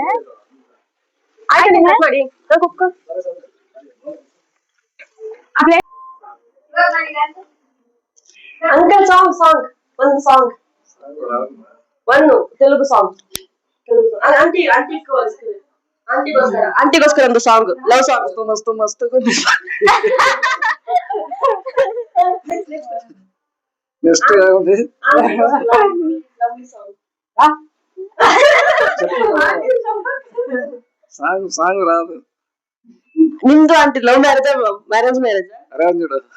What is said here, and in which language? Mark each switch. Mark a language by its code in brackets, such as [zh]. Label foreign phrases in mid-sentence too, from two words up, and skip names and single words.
[kn] ಆಯ್ತು, ಕಟ್ ಮಾಡಿ. [en] cooker uncle song [kn] ಒಂದು తెలుగు ಸಾಂಗ್. ಆಂಟಿಗೋಸ್ಕರ ಒಂದು ಸಾಂಗ್, [en] love song. [te] ಮಸ್ತ್ నెక్స్ట్ ఏముంది? సాంగ్ రాదు. నిందు ఆంటీ [en] love marriage arrange [te] అరేంజ్డ్.